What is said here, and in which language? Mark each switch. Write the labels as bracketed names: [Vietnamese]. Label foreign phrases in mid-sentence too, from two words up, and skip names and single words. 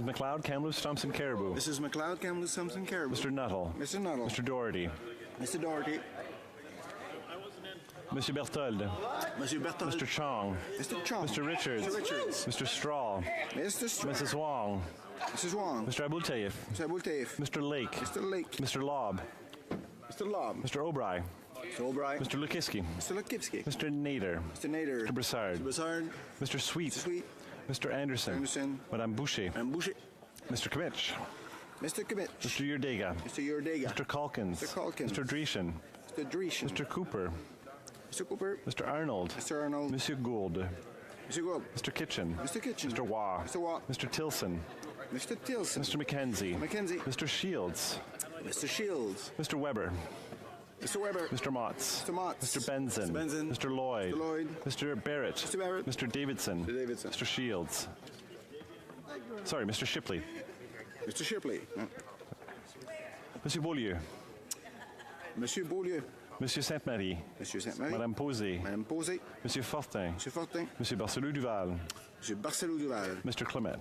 [English] McLeod, Kamloops, Thompson, Caribou. Mrs. McLeod, Kamloops, Thompson, Caribou. Mr. Nuttall. Mr. Nuttall. Mr. Doherty. Mr. Doherty. Monsieur Berthold. Monsieur Berthold. Mr. Chong. Mr. Chong. Mr. Richards. Mr. Richards. Mr. Straw. Mr. Straw. Mrs. Wong. Mrs. Wong. Mr. Abultaif. Mr. Abultaif. Mr. Lake. Mr. Lake. Mr. Lobb. Mr. Lobb. Mr. O'Brien. Mr. O'Brien. Mr. Lukiski. Mr. Lukivsky. Mr. Nader. Mr. Nader. Mr. Broussard. Mr. Broussard. Mr. Sweet. Mr. Sweet. Mr. Anderson. Anderson. Madame Boucher. Madame Boucher. Mr. Kimmich. Mr. Kimmich. Mr. Yurdega. Mr. Yurdega. Mr. Calkins. Mr. Calkins. Mr. Dreeshen. Mr. Dreeshen. Mr. Cooper. Mr. Cooper. Mr. Arnold. Mr. Arnold. Monsieur Gould. Mr. Gould. Mr. Kitchen. Mr. Kitchen. Mr. Waugh. Mr. Waugh. Mr. Tilson. Mr. Tilson. Mr. McKenzie. McKenzie. Mr. Shields. Mr. Shields. Mr. Weber. Mr. Weber. Mr. Motts. Mr. Motts. Mr. Benson. Mr. Benson. Mr. Lloyd. Mr. Lloyd. Mr. Barrett. Mr. Barrett. Mr. Davidson. Mr. Davidson. Mr. Shields. Sorry, Mr. Shipley. Mr. Shipley. Monsieur Beaulieu. Monsieur Beaulieu. Monsieur Sainte-Marie. Monsieur Sainte-Marie. Madame Posé. Madame Posé. Monsieur Fortin. Monsieur Fortin. Monsieur Barcelou Duval. Monsieur Barcelou Duval. Mr. Clement.